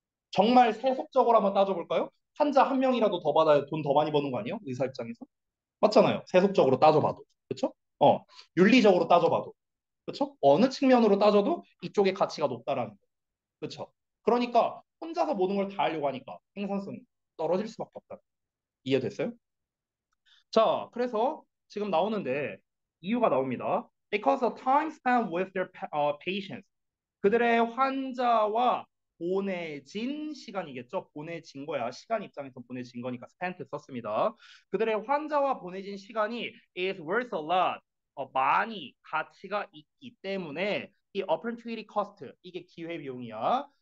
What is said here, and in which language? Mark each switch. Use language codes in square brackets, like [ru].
[ko] 정말 세속적으로 한번 따져볼까요? 환자 한 명이라도 더 받아야 돈 더 많이 버는 거 아니에요? 의사 입장에서? 맞잖아요. 세속적으로 따져봐도. 그렇죠? 윤리적으로 따져봐도. 그렇죠? 어느 측면으로 따져도 이쪽의 가치가 높다라는 거. 그렇죠? 그러니까 혼자서 모든 걸 다 하려고 하니까 생산성이 떨어질 수밖에 없다. 이해됐어요? 자, 그래서 지금 나오는데 이유가 나옵니다. [en] Because of time spent with their patients. [ko] 그들의 환자와 보내진 시간이겠죠. 보내진 거야. 시간 입장에서 보내진 거니까 spent 썼습니다. 그들의 환자와 보내진 시간이 [en] is worth a lot. [ko] 많이 가치가 있기 때문에 이 opportunity cost 이게 기회 비용이야.